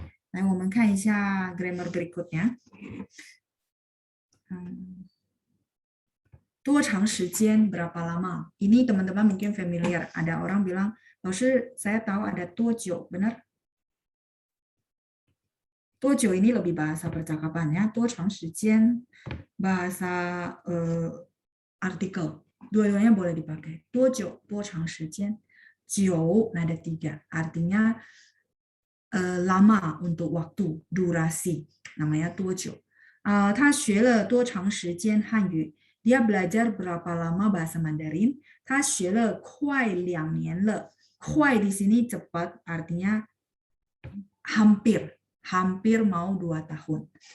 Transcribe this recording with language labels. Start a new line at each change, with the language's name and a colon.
Chinese: 来，我们看一下 grammar
Indonesian: berikutnya. 多长时间 berapa lama? Ini teman-teman mungkin familiar. Ada orang bilang, 老师, saya tahu ada 多久, benar? 多久 ini lebih bahasa percakapan ya. 多长时间 bahasa artikel. Dua-duanya boleh dipakai. 多久多长时间 久 nada 3. Artinya lama untuk waktu, durasi. Namanya 多久.
Chinese: 他学了多长时间汉语
Indonesian: Dia belajar berapa lama bahasa Mandarin?
Chinese: 他学了快2年了.
Indonesian: 快 di sini cepat, artinya hampir mau 2 tahun.